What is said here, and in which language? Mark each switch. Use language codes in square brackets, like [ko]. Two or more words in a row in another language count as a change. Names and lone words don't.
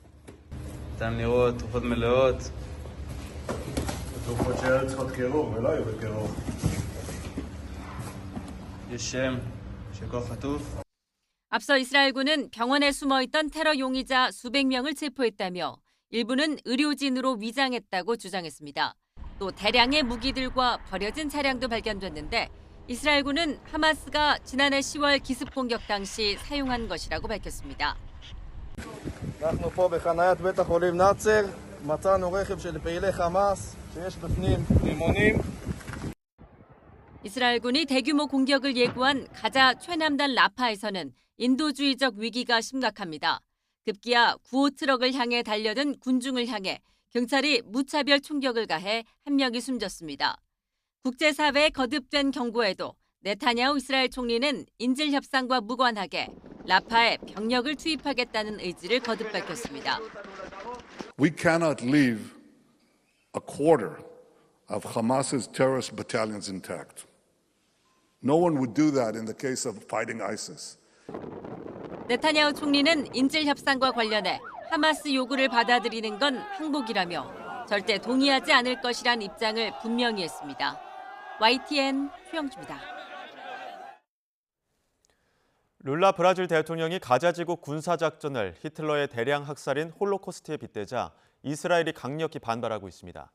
[ko] 앞서 이스라엘군은 병원에 숨어있던 테러 용의자 수백 명을 체포했다며 일부는 의료진으로 위장했다고 주장했습니다. 또 대량의 무기들과 버려진 차량도 발견됐는데 이스라엘군은 하마스가 지난해 10월 기습 공격 당시 사용한 것이라고 밝혔습니다. [he] אנחנו פה בחניית בית החולים נאצר, מצאנו רכב של פעילי חמאס שיש בפנים רימונים. [ko] 이스라엘군이 대규모 공격을 예고한 가자 최남단 라파에서는 인도주의적 위기가 심각합니다. 급기야 구호 트럭을 향해 달려든 군중을 향해 경찰이 무차별 총격을 가해 한 명이 숨졌습니다. 국제사회의 거듭된 경고에도 네타냐후 이스라엘 총리는 인질 협상과 무관하게 라파에 병력을 투입하겠다는 의지를 거듭 밝혔습니다. [en] We cannot leave a quarter of Hamas's terrorist battalions intact. No one would do that in the case of fighting ISIS. [ko] 네타냐후 총리는 인질 협상과 관련해 하마스 요구를 받아들이는 건 항복이라며 절대 동의하지 않을 것이란 입장을 분명히 했습니다. YTN 최영주입니다. 룰라 브라질 대통령이 가자지구 군사작전을 히틀러의 대량 학살인 홀로코스트에 빗대자 이스라엘이 강력히 반발하고 있습니다.